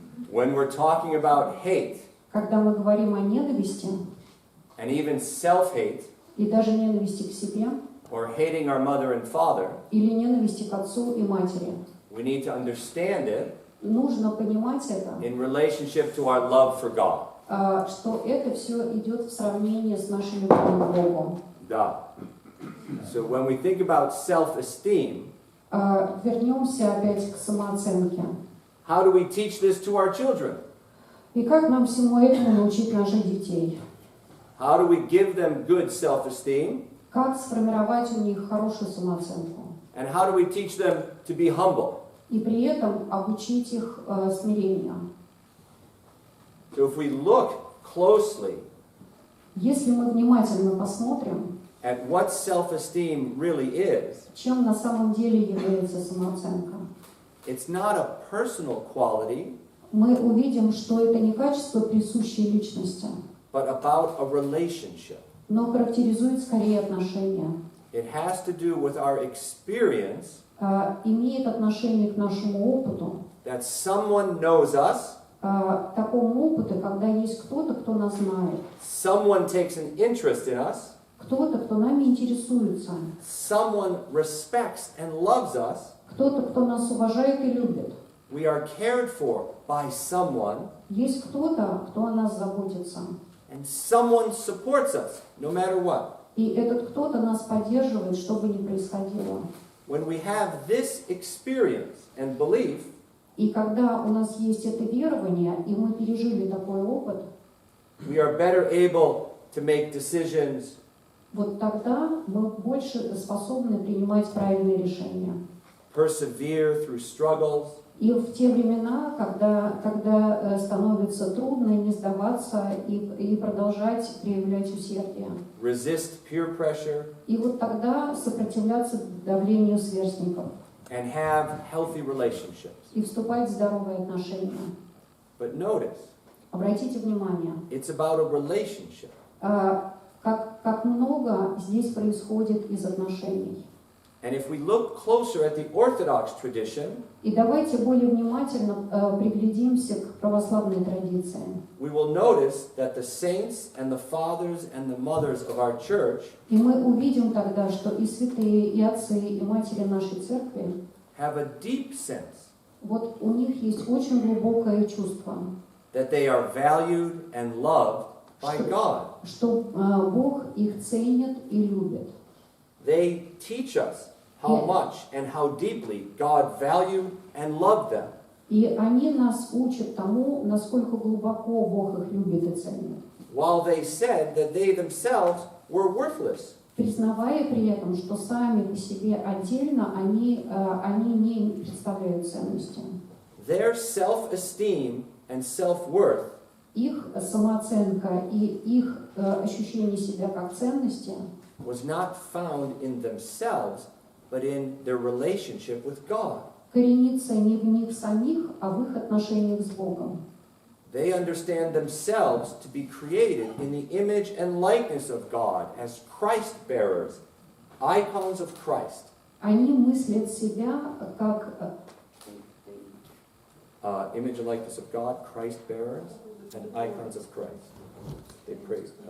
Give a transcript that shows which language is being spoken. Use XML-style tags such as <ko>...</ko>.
<en>when we're talking about hate,</en> <ru>Когда мы говорим о ненависти,</ru> <en>and even self-hate,</en> <ru>и даже ненависти к себе,</ru> <en>or hating our mother and father,</en> <ru>или ненависти к отцу и матери,</ru> <en>we need to understand it</en> <ru>нужно понимать это,</ru> <en>in relationship to our love for God.</en> <ru>что это все идет в сравнении с нашей любовью к Богу. Да.</ru> <en>So when we think about self-esteem,</en> <ru>Вернемся опять к самооценке.</ru> <en>how do we teach this to our children?</en> <ru>И как нам всему этому научить наших детей?</ru> <en>How do we give them good self-esteem?</en> <ru>Как сформировать у них хорошую самооценку?</ru> <en>And how do we teach them to be humble?</en> <ru>И при этом обучить их смирению.</ru> <en>So if we look closely</en> <ru>Если мы внимательно посмотрим,</ru> <en>at what self-esteem really is,</en> <ru>чем на самом деле является самооценка,</ru> <en>it's not a personal quality,</en> <ru>мы увидим, что это не качество, присущее личности,</ru> <en>but about a relationship.</en> <ru>но характеризует скорее отношения,</ru> <en>It has to do with our experience</en> <ru>имеет отношение к нашему опыту,</ru> <en>that someone knows us,</en> <ru>такому опыту, когда есть кто-то, кто нас знает,</ru> <en>someone takes an interest in us,</en> <ru>кто-то, кто нами интересуется,</ru> <en>someone respects and loves us,</en> <ru>кто-то, кто нас уважает и любит.</ru> <en>we are cared for by someone,</en> <ru>Есть кто-то, кто о нас заботится.</ru> <en>and someone supports us, no matter what.</en> <ru>И этот кто-то нас поддерживает, что бы ни происходило.</ru> <en>When we have this experience and belief,</en> <ru>И когда у нас есть это верование, и мы пережили такой опыт,</ru> <en>we are better able to make decisions,</en> <ru>вот тогда мы больше способны принимать правильные решения.</ru> <en>persevere through struggles,</en> <ru>И в те времена, когда становится трудно не сдаваться и продолжать проявлять усердие.</ru> <en>resist peer pressure,</en> <ru>И вот тогда сопротивляться давлению сверстников</ru> <en>and have healthy relationships.</en> <ru>и вступать в здоровые отношения.</ru> <en>But notice,</en> <ru>Обратите внимание,</ru> <en>it's about a relationship.</en> <ru>как много здесь происходит из отношений.</ru> <en>And if we look closer at the Orthodox tradition,</en> <ru>И давайте более внимательно приглядимся к православной традиции.</ru> <en>we will notice that the saints and the fathers and the mothers of our church</en> <ru>И мы увидим тогда, что и святые, и отцы, и матери нашей церкви,</ru> <en>have a deep sense</en> <ru>вот у них есть очень глубокое чувство,</ru> <en>that they are valued and loved by God.</en> <ru>что Бог их ценит и любит.</ru> <en>They teach us how much and how deeply God valued and loved them.</en> <ru>И они нас учат тому, насколько глубоко Бог их любит и ценит,</ru> <en>While they said that they themselves were worthless.</en> <ru>признавая при этом, что сами по себе отдельно они не представляют ценности.</ru> <en>Their self-esteem and self-worth</en> <ru>Их самооценка и их ощущение себя как ценности</ru> <en>was not found in themselves, but in their relationship with God.</en> <ru>коренится не в них самих, а в их отношениях с Богом.</ru> <en>They understand themselves to be created in the image and likeness of God as Christ bearers, icons of Christ.</en> <ru>Они мыслят себя как</ru> <en>Image and likeness of God, Christ bearers, and icons of Christ. They praise.</en>